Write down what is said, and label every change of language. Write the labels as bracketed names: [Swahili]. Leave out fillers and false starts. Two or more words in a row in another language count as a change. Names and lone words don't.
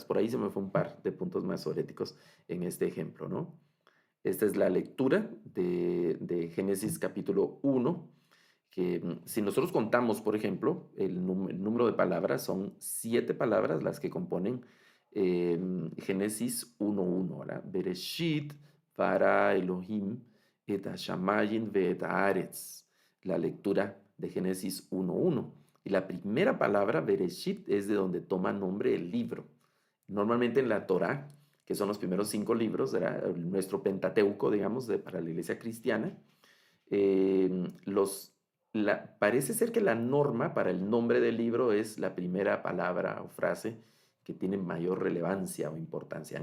[Spanish] Por ahí se me fue un par de puntos masoréticos en este ejemplo, ¿no? Esta es la lectura de Génesis capítulo 1, que si nosotros contamos, por ejemplo, el número de palabras, son 7 palabras las que componen Génesis 1:1, ¿verdad? [Hebrew] בראשית ברא אלהים את השמים ואת הארץ. [Spanish] La lectura de Génesis 1:1. Y la primera palabra, Bereshit, es de donde toma nombre el libro. Normalmente en la Torá, que son los primeros 5 libros, ¿verdad? Nuestro Pentateuco, digamos, para la iglesia cristiana, eh, parece ser que la norma para el nombre del libro es la primera palabra o frase que tiene mayor relevancia o importancia.